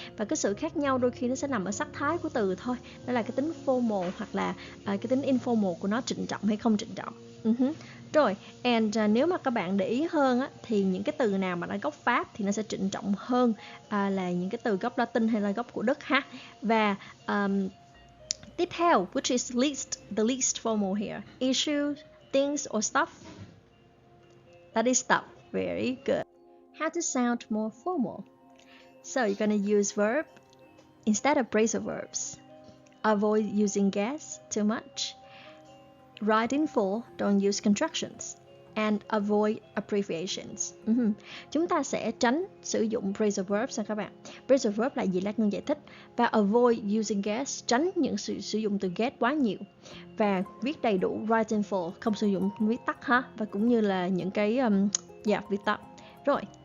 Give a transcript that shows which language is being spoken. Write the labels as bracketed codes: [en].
[vi] Và cái sự khác nhau đôi khi nó sẽ nằm ở sắc thái của từ thôi. Đó là cái tính formal hoặc là cái tính informal của nó, trịnh trọng hay không trịnh trọng. Rồi, and nếu mà các bạn để ý hơn á, thì những cái từ nào mà nó gốc Pháp thì nó sẽ trịnh trọng hơn là những cái từ gốc Latin hay là gốc của Đức ha. Và tiếp theo, [en] which is the least formal here? Issues, things or stuff? That is stuff. Very good. How to sound more formal? So you're gonna use verb instead of phrasal verbs. Avoid using guess too much. Write in full, don't use contractions. And avoid abbreviations. [vi] Chúng ta sẽ tránh sử dụng phrasal verbs nha các bạn. Phrasal verb là gì? Lát Ngân giải thích. Và [en] avoid using guess, [vi] tránh những sự sử dụng từ get quá nhiều. Và viết đầy đủ, [en] write in full, [vi] không sử dụng viết tắt ha. Và cũng như là những cái viết tắt. Rồi.